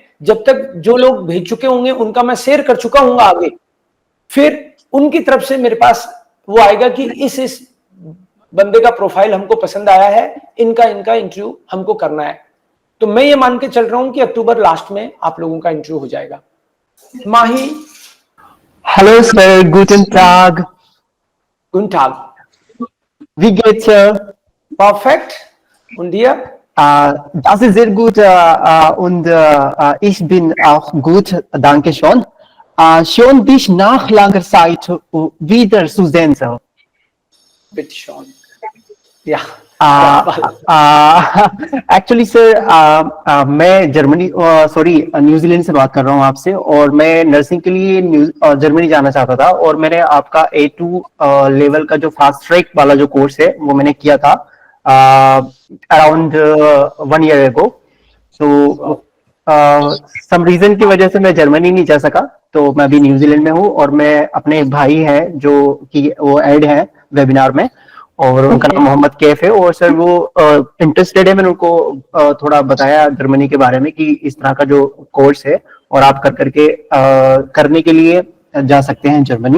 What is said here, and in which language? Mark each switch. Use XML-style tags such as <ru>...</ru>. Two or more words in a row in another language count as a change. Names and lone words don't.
<hi>जब तक जो लोग भेज चुके होंगे उनका मैं शेयर कर चुका हूं आगे, फिर उनकी तरफ से मेरे पास वो आएगा कि इस बंदे का प्रोफाइल हमको पसंद आया है, इनका इंटरव्यू हमको करना है। तो मैं ये मान के चल रहा हूं कि अक्टूबर लास्ट में आप लोगों का इंटरव्यू हो जाएगा। माही।</hi> <de>Hallo Sir, guten Tag. Guten Tag. Wie geht's, Sir? Perfekt. Und dir? Das ist sehr gut und ich bin auch gut, danke schon. Schön, dich nach langer Zeit wieder zu sehen, Sir. Bitte schon. Ja.</de> <hi>एक्चुअली सर मैं न्यूजीलैंड से बात कर रहा हूँ आपसे, और मैं नर्सिंग के लिए जर्मनी जाना चाहता था, और मैंने आपका A2 लेवल का जो</hi> <en>fast track</en> <hi>वाला जो कोर्स है वो मैंने किया था</hi> <en>around 1 year ago.</en> <hi>तो</hi> <en>some reason</en> <hi>की वजह से मैं जर्मनी नहीं जा सका, तो मैं अभी न्यूजीलैंड में हूँ, और मैं अपने भाई हैं जो कि वो ऐड हैं वेबिनार में, और उनका नाम मोहम्मद कैफ है, और सर वो इंटरेस्टेड है। मैंने उनको थोड़ा बताया जर्मनी के बारे में कि इस तरह का जो कोर्स है और आप करके करने के लिए जा सकते हैं जर्मनी।</hi>